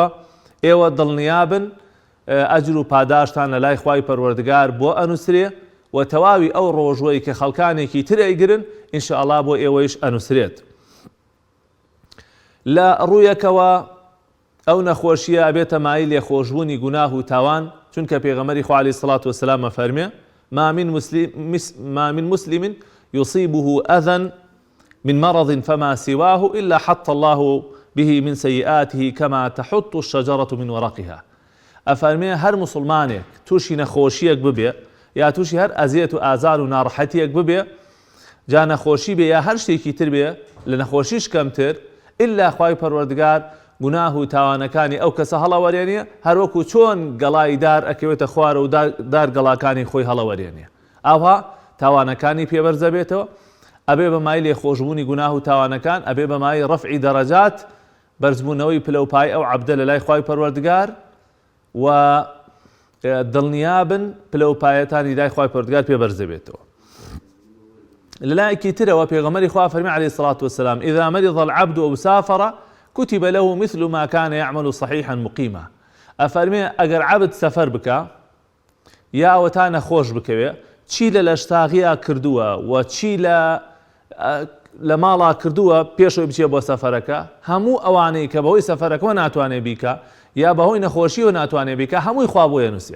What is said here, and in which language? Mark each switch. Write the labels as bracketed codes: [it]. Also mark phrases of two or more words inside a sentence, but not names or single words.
[ckb] ئێوە دڵنیابن ئەجر و پاداشتان لە لای خوای پەروەردگار بۆ ئەنووسرێ و تەواوی ئەو ڕۆژوەی کە خەڵکانێکی تر ئەیگرن ئینشاءالله بۆ ئێوەیش ئەنووسرێت. لە ڕوویەکەوە ئەو نەخۆشیە ئەبێتە مای لێخۆشبوونی گوناه و تاوان، چونکە پێغەمبەری خوا [ar] عەلەیهی سەڵات وەسەلام [ckb] ئەفەرمێ: [ar] ما من مسلم يصيبه أذى من مرض فما سواه إلا حط الله به من سيئاته كما تحط الشجرة من ورقها. [ckb] ئەفەرمێ هەر مسلمانێک تووشی نەخۆشیەک ببێ یا تووشی هەر ئەزیەت و ئازار و ناڕەحەتیەک ببێ، جا نەخۆشی بێ یا هەر شتێکی تر بێ، لە نەخۆشیش کەمتر، ئللا خوای پەروەردگار گوناه و تاوانەکانی ئەو کەسە هەڵەوەرێنێ، هەروەکو چۆن گەڵای دار ئەکەوێتە خوارە و دار گەڵاکانی خۆی هەڵەوەرێنێ. ئاوا تاوانەکانی پێبەرزە بێتەوە، ئەبێ بەمای لێخۆشبوونی گوناه و تاوانەکان، ئەبێ بەمای ڕەفعی دەرەجات، بەرزبوونەوەی پلەپای ئەو عەبدە لە لای خوای پەروەردگار و دڵنیابن پلەپایەتانی لای خوای پەروەردگار پێبەرزە بێتەوە. لە لایەکی ترەوە پێغەمبەری خوا فەرمی [ar] عەلەیهی سەڵات وەسەلام: إذا مرض العبد أو سافر كتب له مثل ما كان يعمل صحيحا مقيما. [ckb] ئەفەرمێ ئەگەر عەبد سەفەر بکە یا ئەوەتا نەخۆش بکەوێ، چی لە لەشتاغیە کردووە و چی لە ماڵا کردووە پێشەوەی بچێ بۆ سەفەرەکە، هەموو ئەوانەی کە بەهۆی سەفەرەکەەوە ناتوانێ بیکە یا بەهۆی نەخۆشیەوە ناتوانێ بیکە، هەمووی خوا بۆ ێنووسە.